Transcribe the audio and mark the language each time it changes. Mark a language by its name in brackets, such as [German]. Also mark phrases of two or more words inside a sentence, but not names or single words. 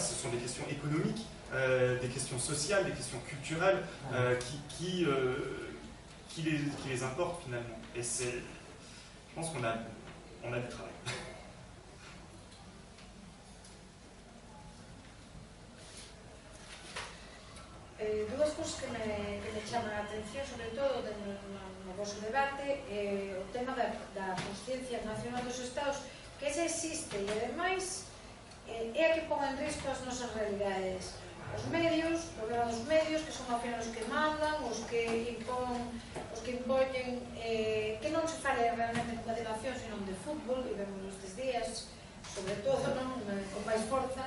[French] Ce sont des questions économiques, des questions sociales, des questions culturelles qui les importent finalement. Et je pense qu'on a du travail. [Galician] dúas cousas que me chaman a atención, sobre todo no vosso debate, o tema da consciencia nacional dos Estados, que esa existe e, ademais, é a que pon en risco as nosas realidades. Os medios, o problema dos medios, que son ao final os que mandan, os que impoñen, que non se fale realmente de nación, sino de fútbol, e vemos estes días, sobre todo, con máis forza.